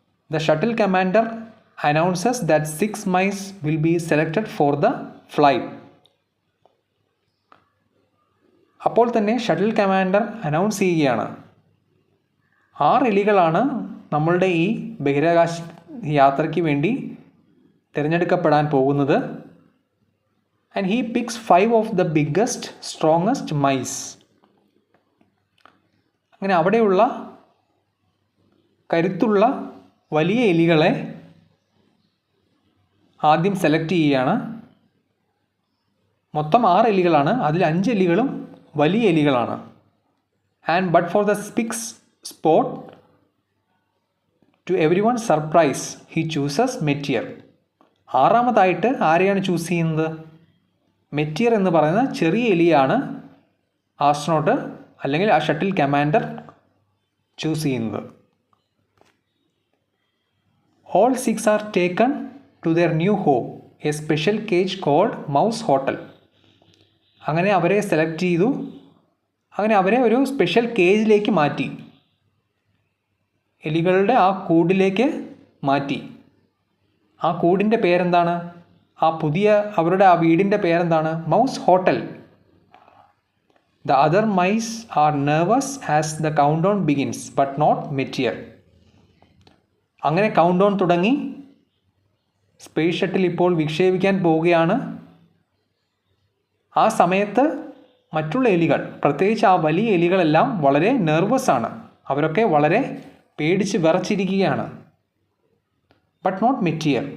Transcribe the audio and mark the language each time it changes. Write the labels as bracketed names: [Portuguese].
[English] The shuttle commander announces that 6 mice will be selected for the flight. [Malayalam] അപ്പോൾ തന്നെ shuttle commander announce ചെയ്യുകയാണ്, 6 എലികളാണ് നമ്മളുടെ ഈ ബഹിരാകാശ യാത്രയ്ക്ക് വേണ്ടി തിരഞ്ഞെടുക്കപ്പെടാൻ പോകുന്നത്. [English] and he picks 5 of the biggest, strongest mice. [Malayalam] അങ്ങനെ അവിടെയുള്ള കരുത്തുള്ള വലിയ എലികളെ ആദ്യം സെലക്ട് ചെയ്യുകയാണ്. മൊത്തം 6 എലികളാണ്, അതിൽ 5 എലികളും വലിയ എലികളാണ്. [English] And but for the sixth spot, to every one surprise, he chooses Meteor. [Malayalam] 6ാമതായിട്ട് ആരെയാണ് ചൂസ് ചെയ്യുന്നത്? മെറ്റിയർ എന്ന് പറയുന്ന ചെറിയ എലിയാണ് ആസ്ട്രോനോട്ട് അല്ലെങ്കിൽ ആ ഷട്ടിൽ കമാൻഡർ ചൂസ് ചെയ്യുന്നത്. [English] All 6 are taken to their new home, a special cage called Mouse Hotel. [Malayalam] അങ്ങനെ അവരെ സെലക്ട് ചെയ്തു. അങ്ങനെ അവരെ ഒരു സ്പെഷ്യൽ കേജിലേക്ക് മാറ്റി, എലികളുടെ ആ കൂടിലേക്ക് മാറ്റി. ആ കൂടിൻ്റെ പേരെന്താണ്? അവരുടെ ആ വീടിൻ്റെ പേരെന്താണ്? Mouse hotel. [English] The other mice are nervous as the countdown begins, but not Metier. [Malayalam] അങ്ങനെ കൗണ്ട് ഡൗൺ തുടങ്ങി. സ്പേസ് ഷട്ടിൽ ഇപ്പോൾ വിക്ഷേപിക്കാൻ പോവുകയാണ്. ആ സമയത്ത് മറ്റുള്ള എലികൾ, പ്രത്യേകിച്ച് ആ വലിയ എലികളെല്ലാം വളരെ നെർവസ് ആണ്. അവരൊക്കെ വളരെ പേടിച്ച് വിറച്ചിരിക്കുകയാണ്. [English] But not Meteor.